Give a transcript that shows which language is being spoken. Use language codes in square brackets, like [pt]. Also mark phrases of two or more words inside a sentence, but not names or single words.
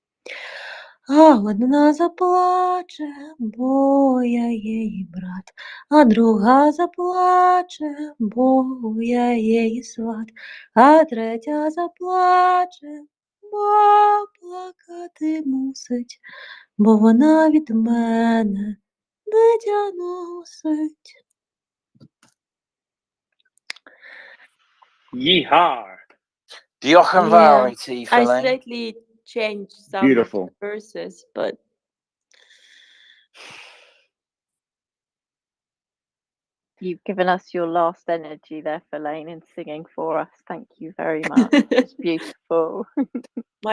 [uk] А одна заплаче, бо я її брат, а друга заплаче, бо я її сват, а третя заплаче, бо плакати мусить, бо вона від мене дитя носить. [en] Yeehaw! [cy] Diolch yn fawr i ti, [en] I Feline. slightly changed some Beautiful. of the verses, but You've given us your last energy there, Feline, in singing for us. Thank you very much. It's beautiful. my